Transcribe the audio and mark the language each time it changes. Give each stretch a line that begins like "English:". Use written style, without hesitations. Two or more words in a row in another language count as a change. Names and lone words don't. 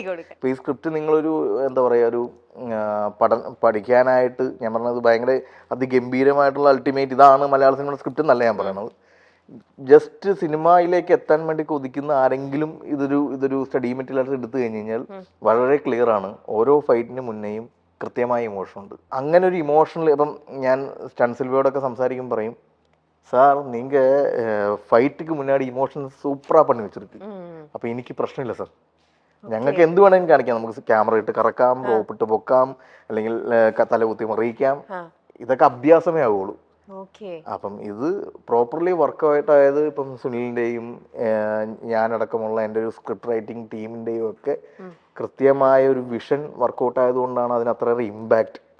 Malayalam: ഇപ്പോൾ ഈ സ്ക്രിപ്റ്റ് നിങ്ങളൊരു എന്താ പറയുക, ഒരു പഠിക്കാനായിട്ട് ഞാൻ പറഞ്ഞത് ഭയങ്കര അതിഗംഭീരമായിട്ടുള്ള അൾട്ടിമേറ്റ് ഇതാണ് മലയാള സിനിമയുടെ സ്ക്രിപ്റ്റ് എന്നല്ല ഞാൻ പറയണത്. ജസ്റ്റ് സിനിമയിലേക്ക് എത്താൻ വേണ്ടി കൊതിക്കുന്ന ആരെങ്കിലും ഇതൊരു
English: study material
Malayalam: എടുത്തു കഴിഞ്ഞ് കഴിഞ്ഞാൽ വളരെ ക്ലിയർ ആണ്. ഓരോ ഫൈറ്റിന് മുന്നേയും കൃത്യമായ ഇമോഷൻ ഉണ്ട്. അങ്ങനെ ഒരു ഇമോഷണൽ, ഇപ്പം ഞാൻ സ്റ്റൺ സിൽവയോടൊക്കെ സംസാരിക്കുമ്പോൾ പറയും,
Tamil: சார் நீங்கள் ஃபைட்டுக்கு முன்னாடி இமோஷன்ஸ் சூப்பராக பண்ணி வச்சுருக்கு. அப்போ இன்னைக்கு பிரச்சனை இல்லை சார்,
Malayalam: ഞങ്ങൾക്ക് എന്ത് വേണമെങ്കിലും കാണിക്കാം. നമുക്ക് ക്യാമറ ഇട്ട് കറക്കാം, റോപ്പിട്ട് പൊക്കാം, അല്ലെങ്കിൽ തല കുത്തി മറിയിക്കാം. ഇതൊക്കെ അഭ്യാസമേ ആവുള്ളൂ. അപ്പം ഇത് പ്രോപ്പർലി വർക്കൗട്ടായത് ഇപ്പം സുനിലിൻ്റെയും ഞാനടക്കമുള്ള എൻ്റെ ഒരു
English: script writing
Malayalam: ടീമിൻ്റെയും ഒക്കെ കൃത്യമായ ഒരു
English: vision workout
Malayalam: ആയതുകൊണ്ടാണ് അതിന് അത്രയേറെ ഇമ്പാക്ട്.